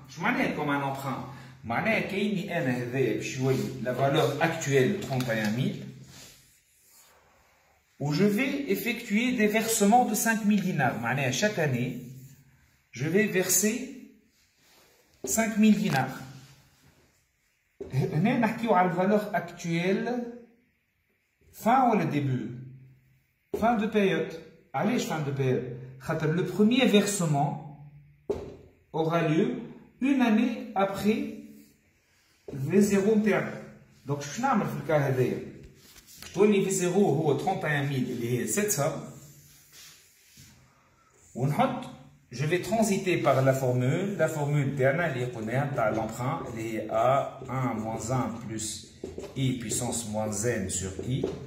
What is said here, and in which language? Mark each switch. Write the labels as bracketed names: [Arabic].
[French] Je m'en ai comme un emprunt. La valeur actuelle 31 000. Où je vais effectuer des versements de 5 000 dinars. Chaque année, je vais verser 5 000 dinars. [Arabic] هنا نحكيو على الفالور اكتويل fin ولا début [French] fin de période. علاش fin de période؟ [Arabic] خاطر [French] le premier versement aura lieu une année après V0 [Arabic] نتاعنا. دونك شنو نعمل في الكا هذايا؟ تولي V0 هو 31000 اللي هي 700 ونحط [French] je vais transiter par la formule [Arabic] تاعنا اللي قلناها تاع l'emprunt اللي هي [French] A1 moins 1 plus I puissance moins n sur I.